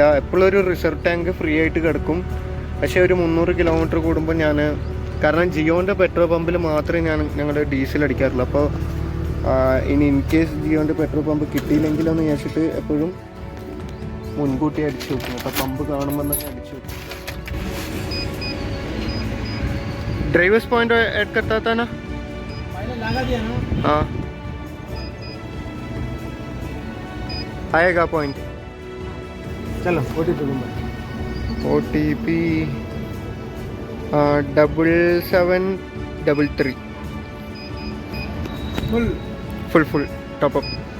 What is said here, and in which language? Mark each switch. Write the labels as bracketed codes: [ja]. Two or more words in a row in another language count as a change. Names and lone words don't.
[ml] എപ്പോഴും ഒരു റിസർവ് ടാങ്ക് ഫ്രീ ആയിട്ട് കിടക്കും. പക്ഷേ ഒരു 300 കിലോമീറ്റർ കൂടുമ്പോൾ ഞാൻ, കാരണം ജിയോൻ്റെ പെട്രോൾ പമ്പിൽ മാത്രമേ ഞങ്ങളുടെ ഡീസൽ അടിക്കാറുള്ളൂ. അപ്പോൾ ഇനി [en] in case [ml] ജിയോൻ്റെ പെട്രോൾ പമ്പ് കിട്ടിയില്ലെങ്കിലെന്ന് വിചാരിച്ചിട്ട് എപ്പോഴും മുൻകൂട്ടി അടിച്ചു വെക്കും. അപ്പോൾ പമ്പ് കാണുമ്പോൾ തന്നെ അടിച്ചു വെക്കും. [en] drivers point [hi] ऐड करता था ना, पहले लगा दिया ना. हाँ आएगा पॉइंट. [en] चलो OTP number OTP 7733 full top-up.